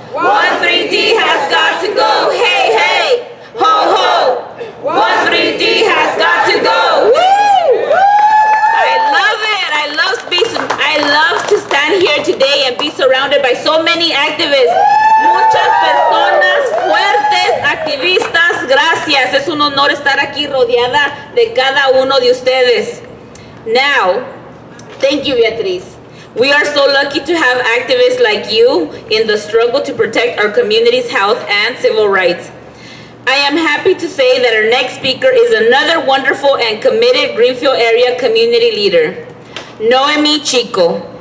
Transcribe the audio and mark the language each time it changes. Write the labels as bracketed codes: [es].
[en] 13D has got to go. Hey, hey. Ho, ho. 13D has got to go. Woo! I love it. I love to stand here today and be surrounded by so many activists. [es] Muchas personas fuertes, activistas, gracias. Es un honor estar aquí rodeada de cada uno de ustedes. [en] Now, thank you, Beatriz. We are so lucky to have activists like you in the struggle to protect our community's health and civil rights. I am happy to say that our next speaker is another wonderful and committed Greenfield area community leader, Noemi Chico.